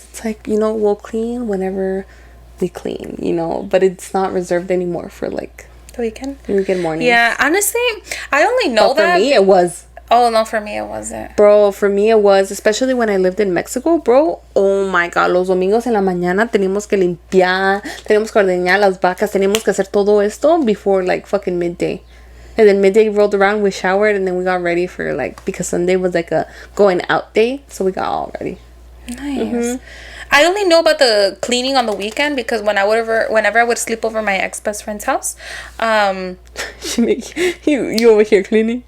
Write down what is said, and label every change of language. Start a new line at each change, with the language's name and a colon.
English: It's like, we'll clean whenever we clean, but it's not reserved anymore for like the weekend morning. Yeah, honestly, I only know that. For me, it was. Oh, no, for me, it wasn't. Bro, for me, it was, especially when I lived in Mexico, bro.
Spanish: Oh my God, los domingos en la mañana teníamos que limpiar, teníamos que ordeñar las vacas, teníamos que hacer todo esto
English: before like fucking midday. And then midday rolled around, we showered, and then we got ready for like, because Sunday was like a going out day, so we got all ready. Nice. Mm-hmm. I only know about the cleaning on the weekend because whenever I would sleep over my ex-best friend's house, she make you over here cleaning?